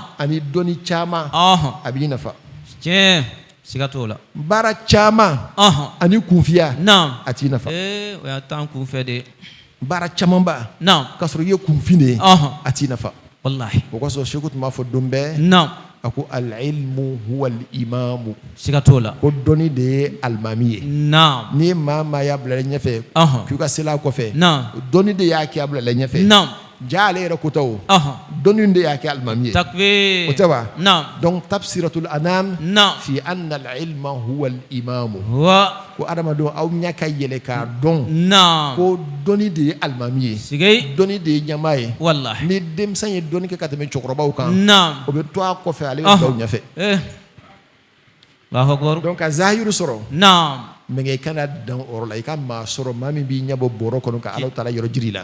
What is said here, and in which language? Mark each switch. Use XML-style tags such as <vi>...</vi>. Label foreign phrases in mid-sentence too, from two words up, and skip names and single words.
<bm>Ani dɔnni caman. A b'i nafa. Tiɲɛ. Siga t'o la. Baara caman. Ani kunfiya. Naam. A t'i nafa. O y'a t'an kunfɛ de. Baara camanba. Naam. K'a sɔrɔ i ye kunfin de ye. A t'i nafa. Wallahi. O kosɔn Seku tun b'a fɔ don bɛɛ. Naam. A ko</bm> <ar>العلم هو الإمام.</ar> <bm>Siga t'o la. Ko dɔnni de ye alimami ye. Naam. Ni maa y'a bila ɲɛfɛ. K'u ka seli a kɔfɛ. Naam. Dɔnni de y'a kɛ a bila ɲɛfɛ. Naam. Ja ale yɛrɛ kota o. Dɔnni de y'a kɛ alimami ye. Takbir. O tɛ wa. Naam. Donc tabsiratul anam. Naam.</bm> <ar>في أن العلم هو الإمام.</ar> <bm>Wa. Ko adamadenw aw ɲɛ ka yɛlɛ k'a dɔn. Naam. Ko dɔnni de ye alimami ye. Sigei. Dɔnni de ye ɲɛmaa ye. Wallahi. Ni denmisɛn ye dɔnni kɛ ka tɛmɛ cɛkɔrɔbaw kan. Naam. O bɛ to a kɔfɛ ale bɛ bila u ɲɛfɛ.</bm> <ar>الله أكبر.</ar> <bm>Donc ka zahiru sɔrɔ. Naam. Mais i kana dan o yɔrɔ la i ka maa sɔrɔ maa min b'i ɲɛ bɔ bɔrɔ kɔnɔ ka Alahu Taala yɔrɔ jiri la.</bm>